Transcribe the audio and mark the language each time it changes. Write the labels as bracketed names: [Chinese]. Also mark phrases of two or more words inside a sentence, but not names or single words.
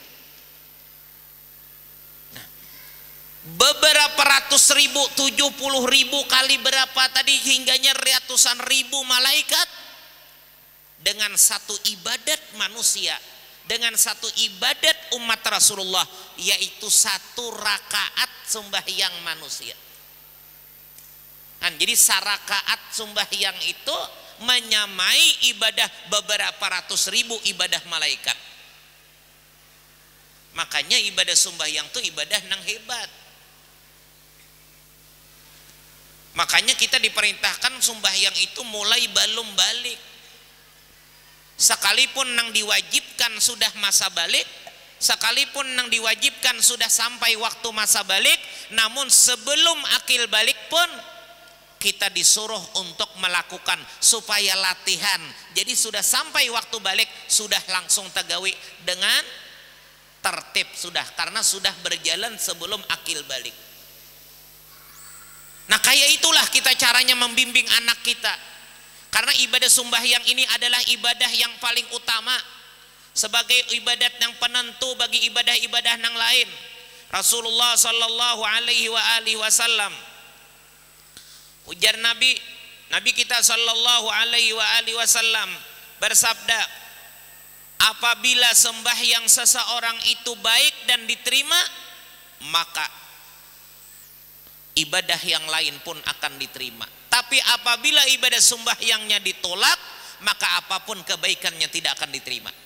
[Indonesian] Nah, beberapa ratus ribu, 70.000 kali berapa tadi hingganya ratusan ribu malaikat dengan satu ibadat manusia, dengan satu ibadat umat Rasulullah, yaitu satu rakaat sembahyang manusia. Kan, jadi sarakaat sembahyang itu menyamai ibadah beberapa ratus ribu ibadah malaikat. Makanya ibadah sembahyang itu ibadah nang hebat. Makanya kita diperintahkan sembahyang itu mulai balum balik. Sekalipun nang diwajibkan sudah masa balik, sekalipun nang diwajibkan sudah sampai waktu masa balik, namun sebelum akil balik pun kita disuruh untuk melakukan supaya latihan. Jadi sudah sampai waktu balik sudah langsung tagawi dengan tertib sudah, karena sudah berjalan sebelum akil balik. Nah kayak itulah kita caranya membimbing anak kita, karena ibadah sembahyang ini adalah ibadah yang paling utama sebagai ibadat yang penentu bagi ibadah-ibadah yang lain. [Arabic] رسول الله صلى الله عليه وسلم, [Indonesian] ujar Nabi kita [Arabic] صلى الله عليه وسلم [Indonesian] bersabda, apabila sembahyang seseorang itu baik dan diterima, maka ibadah yang lain pun akan diterima. Tapi apabila ibadah sembahyangnya ditolak, maka apapun kebaikannya tidak akan diterima.